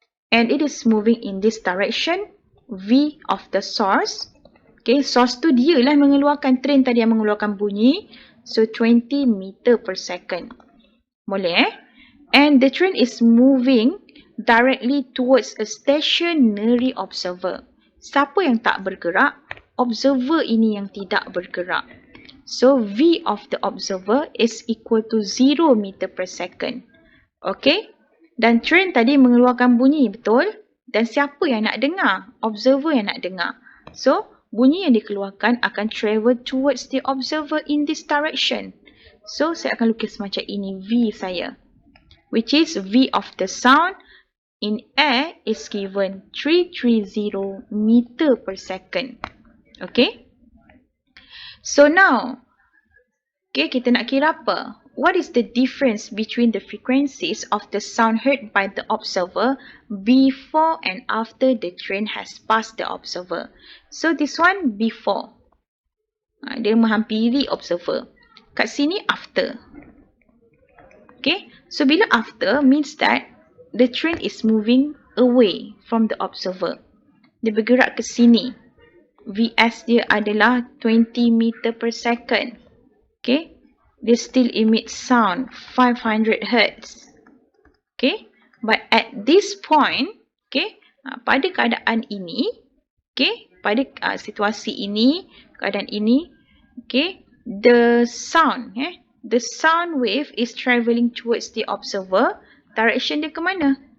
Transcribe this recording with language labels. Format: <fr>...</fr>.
<en>And it is moving in this direction, V of the source.</en> <ms>Okay, source tu dia lah mengeluarkan train tadi yang mengeluarkan bunyi.</ms> <en>So 20 meter per second.</en> <ms>Boleh</ms> <en>And the train is moving directly towards a stationary observer.</en> <ms>Siapa yang tak bergerak? Observer ini yang tidak bergerak.</ms> <en>So, V of the observer is equal to 0 meter per second.</en> <ms>Okay? Dan train tadi mengeluarkan bunyi, betul? Dan siapa yang nak dengar? Observer yang nak dengar.</ms> <en>So,</en> <ms>bunyi yang dikeluarkan akan</ms> <en>travel towards the observer in this direction.</en> <ms>So, saya akan lukis macam ini V saya.</ms> <en>Which is V of the sound in air is given 330 meter per second. Okay?</en> <ms>So now, okay, kita nak kira apa?</ms> <en>What is the difference between the frequencies of the sound heard by the observer before and after the train has passed the observer? So this one before.</en> <ms>Dia menghampiri</ms> <en>observer.</en> <ms>Kat sini</ms> <en>after. Okay, so</en> <ms>bila</ms> <en>after means that the train is moving away from the observer.</en> <ms>Dia bergerak ke sini.</ms> <en>Vs</en> <ms>dia adalah</ms> <en>20 meter per second. Okay, they still emit sound 500 Hz. Okay, but at this point, okay,</en> <ms>pada keadaan ini, okay, pada situasi ini, keadaan ini,</ms> <en>okay, the sound wave is travelling towards the observer. Direction</en> <ms>dia ke mana?</ms>